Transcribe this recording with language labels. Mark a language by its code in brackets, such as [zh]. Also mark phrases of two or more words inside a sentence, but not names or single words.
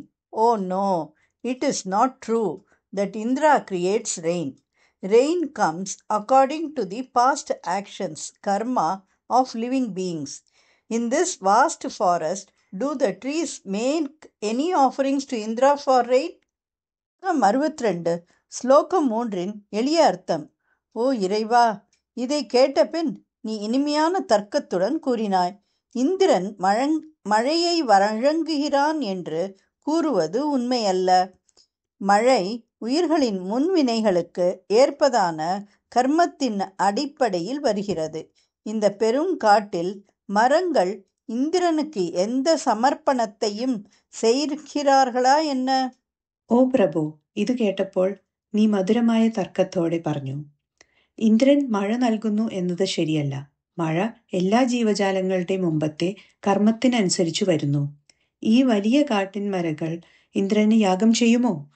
[en] Oh no, it is not true that Indra creates rain. Rain comes according to the past actions, karma, of living beings. In this vast forest, do the trees make any offerings to Indra for rain? [ta] 62 ஸ்லோகம் 3 எளிய அர்த்தம். ஓ இறைவா, இதை கேட்டபின் நீ இனிமையான தர்க்கத்துடன் கூறினாய். இந்திரன் மழையை வழங்குகிறான் என்று கூறுவது உண்மையல்ல. மழை உயிர்களின் முன்வினைகளுக்கு ஏற்பதான கர்மத்தின் அடிப்படையில் வருகிறது. இந்த பெரும் காட்டில் மரங்கள் இந்திரனுக்கு எந்த சமர்ப்பணத்தையும் செய்கிறார்களா என்ன? [ml] ഓ പ്രഭു, ഇത് കേട്ടപ്പോൾ നീ മധുരമായ തർക്കത്തോടെ പറഞ്ഞു, ഇന്ദ്രൻ മഴ നൽകുന്നു എന്നത് ശരിയല്ല. മഴ എല്ലാ ജീവജാലങ്ങളുടെ മുമ്പത്തെ കർമ്മത്തിനനുസരിച്ചു വരുന്നു. ഈ വലിയ കാട്ടിൻ മരങ്ങൾ ഇന്ദ്രന് യാഗം ചെയ്യുമോ?